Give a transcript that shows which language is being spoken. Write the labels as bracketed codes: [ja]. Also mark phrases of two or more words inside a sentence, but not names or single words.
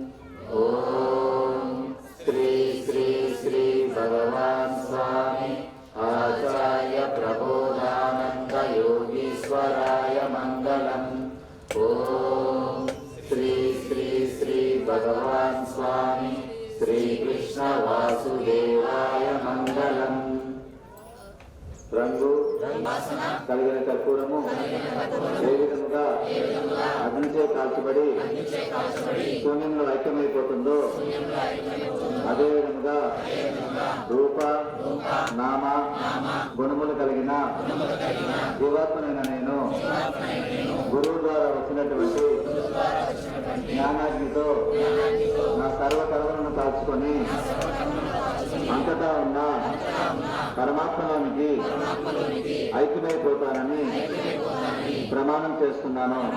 [sa] ॐ श्री श्री श्री भगवान् स्वामी आचार्य प्रबोधानन्द योगीश्वराय मङ्गलम्। ॐ श्री श्री श्री भगवान् स्वामी श्रीकृष्ण वासुदेवाय मङ्गलम्। [te] రంగు కలిగిన కర్పూరము ఏ విధముగా అగ్నిచే కాల్చబడి శూన్యంలో ఐక్యమైపోతుందో అదే విధముగా రూప నామ గుణములు కలిగిన జీవాత్మనైన నేను గురువు ద్వారా వచ్చినటువంటి జ్ఞానాగ్నితో నా సర్వకర్మలను కాల్చుకొని అంతటా ఉన్న పరమాత్మలోనికి ఐక్యమైపోతానని ప్రమాణం చేస్తున్నాను।